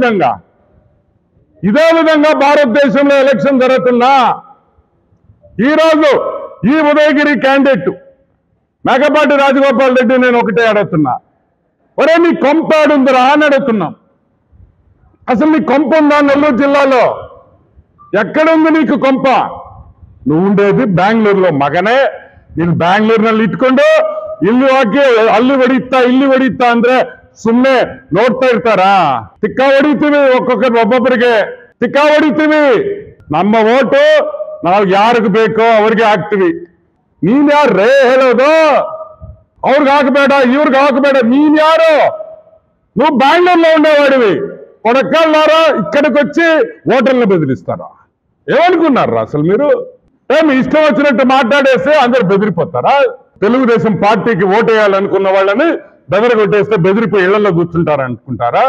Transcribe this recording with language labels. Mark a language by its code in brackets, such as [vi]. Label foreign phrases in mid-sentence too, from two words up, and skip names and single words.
[te] ఇదే విధంగా ఇదే విధంగా భారతదేశంలో ఎలక్షన్ జరుగుతున్నా ఈరోజు ఈ ఉదయగిరి క్యాండిడేట్ మేకపాటి రాజగోపాల్ రెడ్డి నేను ఒకటే అడుగుతున్నా, ఒరే నీ కొంప ఆడుందిరా అని అడుగుతున్నాం. అసలు నీ కొంప ఉందా నెల్లూరు జిల్లాలో? ఎక్కడుంది నీకు కొంప? నువ్వు ఉండేది బెంగళూరులో మగనే. [kn] ನೀನು ಬ್ಯಾಂಗ್ಳೂರ್ನಲ್ಲಿ ಇಟ್ಕೊಂಡು ಇಲ್ಲಿ ಹೋಗಿ ಅಲ್ಲಿ ಹೊಡಿತಾ ಅಂದ್ರೆ ಸುಮ್ಮನೆ ನೋಡ್ತಾ ಇರ್ತಾರಾ? ತಿಕ್ಕ ಹೊಡಿತೀವಿ, ಒಬ್ಬೊಬ್ಬರಿಗೆ ತಿಕ್ಕ ಹೊಡಿತೀವಿ. ನಮ್ಮ ಓಟು ನಾವು ಯಾರಿಗೆ ಬೇಕೋ ಅವ್ರಿಗೆ ಹಾಕ್ತಿವಿ. ನೀನ್ ಯಾರೇ ಹೇಳೋದು? ಅವ್ರಿಗೆ ಹಾಕಬೇಡ, ಇವ್ರಿಗೆ ಹಾಕಬೇಡ. ನೀನ್ ಯಾರು? [te] నువ్వు బెంగళూరులో ఉండేవాడివి, కొడకల్లారా ఇక్కడికి వచ్చి ఓటర్లను బెదిరిస్తారా? ఏమనుకున్నారా అసలు మీరు? మీ ఇష్టం వచ్చినట్టు మాట్లాడేస్తే అందరు బెదిరిపోతారా? తెలుగుదేశం పార్టీకి ఓటేయాలనుకున్న వాళ్ళని బెదరగొట్టేస్తే బెదిరిపోయి ఇళ్లలో కూర్చుంటారా అనుకుంటారా?